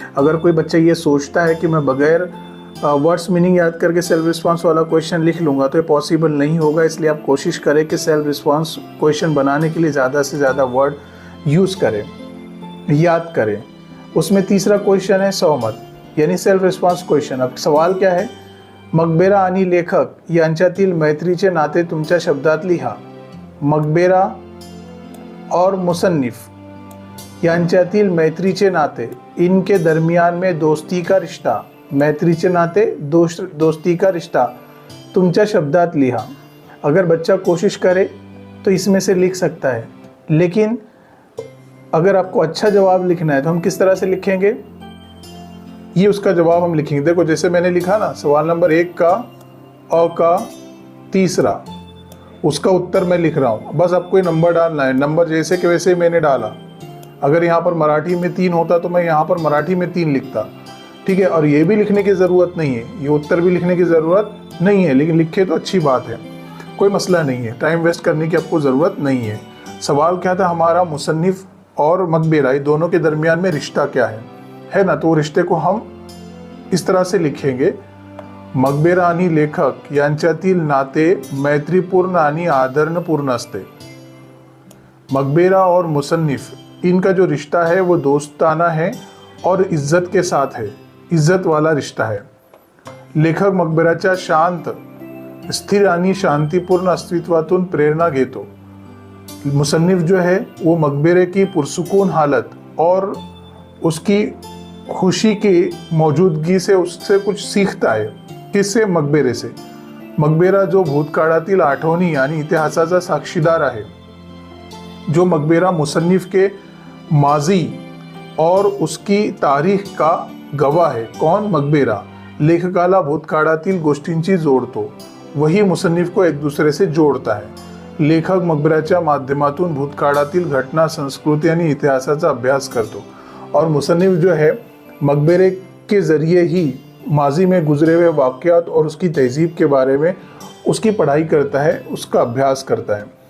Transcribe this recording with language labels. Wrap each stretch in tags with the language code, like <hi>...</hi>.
<hi>अगर कोई बच्चा ये सोचता है कि मैं बगैर वर्ड्स मीनिंग याद करके सेल्फ रिस्पॉन्स वाला क्वेश्चन लिख लूँगा, तो ये पॉसिबल नहीं होगा। इसलिए आप कोशिश करें कि सेल्फ रिस्पॉन्स क्वेश्चन बनाने के लिए ज़्यादा से ज़्यादा वर्ड यूज़ करें, याद करें। उसमें तीसरा क्वेश्चन है सौमत यानी सेल्फ रिस्पॉन्स क्वेश्चन। अब सवाल क्या है,</hi> <mr>मकबेरा आणि लेखक यांच्यातील मैत्रीचे नाते तुमच्या शब्दात लिहा।</mr> <hi>मकबेरा और मुसन्निफ</hi> <mr>यांच्यातील मैत्रीचे नाते,</mr> <hi>इनके दरमियान में दोस्ती का रिश्ता,</hi> <mr>मैत्रीचे नाते</mr> <hi>दोस्ती का रिश्ता</hi> <mr>तुमच्या शब्दात लिहा।</mr> <hi>अगर बच्चा कोशिश करे तो इसमें से लिख सकता है, लेकिन अगर आपको अच्छा जवाब लिखना है तो हम किस तरह से लिखेंगे, ये उसका जवाब हम लिखेंगे। देखो जैसे मैंने लिखा ना, सवाल नंबर 1 का अ का तीसरा, उसका उत्तर मैं लिख रहा हूँ। बस आपको ये नंबर डालना है, नंबर जैसे कि वैसे मैंने डाला। अगर यहाँ पर मराठी में 3 होता तो मैं यहाँ पर मराठी में 3 लिखता, ठीक है। और ये भी लिखने की ज़रूरत नहीं है, ये उत्तर भी लिखने की ज़रूरत नहीं है, लेकिन लिखे तो अच्छी बात है, कोई मसला नहीं है, टाइम वेस्ट करने की आपको ज़रूरत नहीं है। सवाल क्या था हमारा, मुसन्निफ और मकबेरा, ये दोनों के दरमियान में रिश्ता क्या है। है ना, तो रिश्ते को हम इस तरह से लिखेंगे,</hi> <mr>मकबेरा आणि लेखक यांच्यातील नाते मैत्रीपूर्ण आणि आदरणपूर्ण असते।</mr> <hi>मकबेरा और मुसन्निफ इनका जो रिश्ता है वो दोस्ताना है और इज्जत के साथ है, इज्जत वाला रिश्ता है।</hi> <mr>लेखक मकबराच्या शांत, स्थिर आणि शांतिपूर्ण अस्तित्वातून प्रेरणा घेतो।</mr> <hi>मुसन्निफ जो है वो मकबरे की पुरसुकून हालत और उसकी खुशी की मौजूदगी से उससे कुछ सीखता है। किससे? मकबरे से।</hi> <mr>मकबरा जो भूतकाळातील आठवणी आणि इतिहासाचा साक्षीदार आहे।</mr> <hi>जो मकबरा मुसन्निफ के माजी और उसकी तारीख का गवाह है। कौन?</hi> <mr>मकबरा लेखकाला भूतकाळातील गोष्टींची जोडतो,</mr> <hi>वही मुसन्निफ को एक दूसरे से जोड़ता है।</hi> <mr>लेखक मकबराच्या माध्यमातून भूतकाळातील घटना, संस्कृती आणि इतिहासाचा अभ्यास करतो</mr> <hi>और मुसन्निफ जो है मकबरे के ज़रिए ही माजी में गुजरे हुए वाक़यात और उसकी तहजीब के बारे में उसकी पढ़ाई करता है, उसका अभ्यास करता है।</hi>